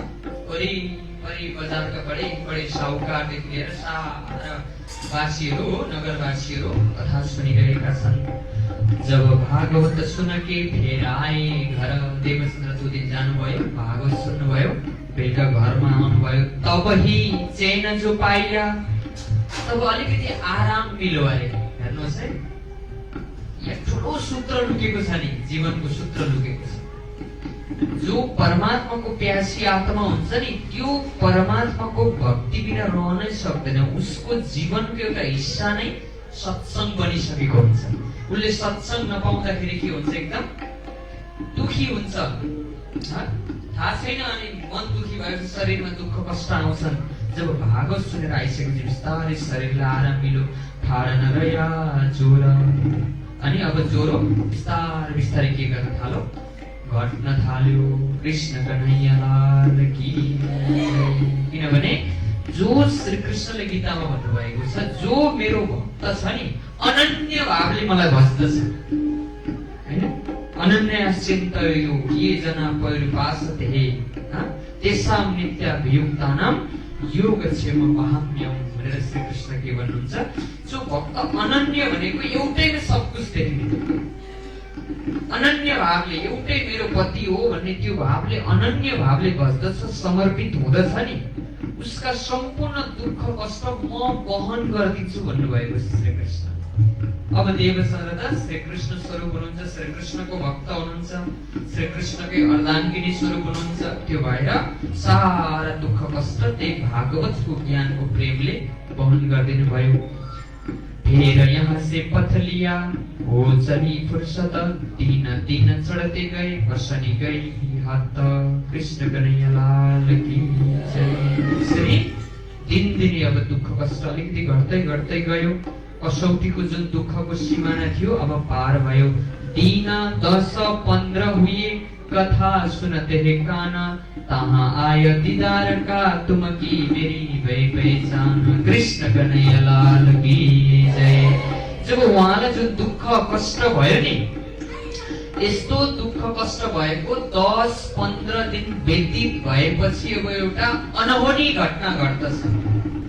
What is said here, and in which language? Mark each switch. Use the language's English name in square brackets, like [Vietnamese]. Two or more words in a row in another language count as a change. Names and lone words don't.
[Nepali] वरिपरि बजारका बडे साहुकारदेखि लिएर सारा वासीहरू, नगरवासीहरू कथा सुनिरहेका छन्। [Hindi] जब भागवत सुन के फेर आए घर। [Nepali] देवचन्द्र 2 दिन जानुभयो, भागवत सुन्नुभयो, बेलुका घरमा आउनुभयो। [Hindi] तब ही चैन जो पाइया, [Nepali] तब अलिकति आराम मिल्यो अरे। हेर्नुहोस् है, यहाँ ठुलो सूत्र लुकेको छ नि, जीवनको सूत्र लुकेको छ। जो परमात्माको प्यासी आत्मा हुन्छ नि, त्यो परमात्माको भक्ति बिना रहनै सक्दैन। उसको जीवनको एउटा हिस्सा नै सत्संग बनिसकेको हुन्छ। उसले सत्संग नपाउँदाखेरि के हुन्छ, एकदम दुखी हुन्छ। थाहा छैन, अनि मन दुखी भएपछि शरीरमा दुःख कष्ट आउँछन्। जब भागवत सुनेर आइसकेपछि बिस्तारै शरीरलाई आराम मिल्यो। ठाडा नरया ज्वरो, अनि अब ज्वरो बिस्तारै बिस्तारै के गर्न थाल्यो, घट्न थाल्यो। [Hindi] कृष्ण कन्हैया लाल की। [Nepali] किनभने जो श्री कृष्णले गीतामा भन्नुभएको छ, जो मेरो भक्त छ नि, अनन्य भावले मलाई भज्दछ हैन। [Sanskrit] अनन्याश्चिन्तयो ये जना परिपासते तेषां नित्याभियुक्तानां योगक्षेम वहाम्यम [Nepali] भनेर श्री कृष्ण के भन्नुहुन्छ, जो भक्त अनन्य भनेको एउटैमा [Hindi] सब कुछ [Nepali] देखिने, अनन्य भावले एउटै मेरो पति हो भन्ने त्यो भावले, अनन्य भावले भज्दछ, समर्पित हुँदछ नि, उसका सम्पूर्ण दुःख कष्ट म वहन गरिदिन्छु भन्नुभएको श्री कृष्ण। अब देवचन्द्र त श्री कृष्ण स्वरूप हुनुहुन्छ, श्री कृष्णको भक्त हुनुहुन्छ, श्री कृष्णकै अर्धाङ्गिनी स्वरूप हुनुहुन्छ। त्यो भएर सारा दुःख कष्ट त्यही भागवतको ज्ञानको प्रेमले वहन गरिदिनु भयो। [Hindi] फिर यहाँ से पथ लिया, हो चली फुर्सत, दिन दिन चढ़ते गए, वर्षनी गई हाथ। कृष्ण कन्हैया लाल की जय। [Nepali] श्री दिनदिनै अब दुःख कष्ट अलिकति घट्दै घट्दै गयो। कसौटीको जुन दुःखको सिमाना थियो अब पार भयो। [Hindi] दिन 10-15 हुए, कथा सुनते है काना, तहाँ आयो दीदार का तुम की मेरी भई पहचान। कृष्ण कन्हैया लाल की जय। [Nepali] जब उहाँलाई जुन दुःख कष्ट भयो नि, यस्तो दुःख कष्ट भएको 10-15 दिन व्यतीत भएपछि अब एउटा अनहोनी घटना घट्दछ।